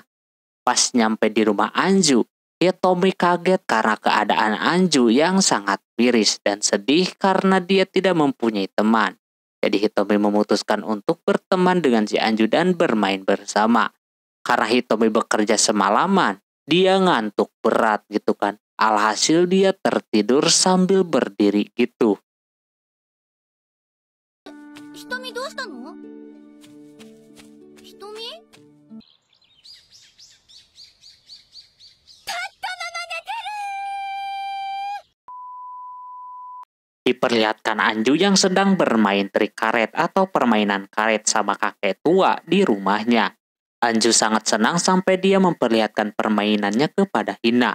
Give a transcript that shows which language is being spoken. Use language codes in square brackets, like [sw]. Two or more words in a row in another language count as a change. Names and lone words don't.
[id] Pas nyampe di rumah Anju, Hitomi kaget karena keadaan Anju yang sangat miris dan sedih karena dia tidak mempunyai teman. Jadi Hitomi memutuskan untuk berteman dengan si Anju dan bermain bersama. Karena Hitomi bekerja semalaman, dia ngantuk berat gitu kan. Alhasil dia tertidur sambil berdiri gitu. [ja] 瞳どうしたの？瞳？ [id] Diperlihatkan Anju yang sedang bermain trik karet atau permainan karet sama kakek tua di rumahnya. Anju sangat senang sampai dia memperlihatkan permainannya kepada Hina.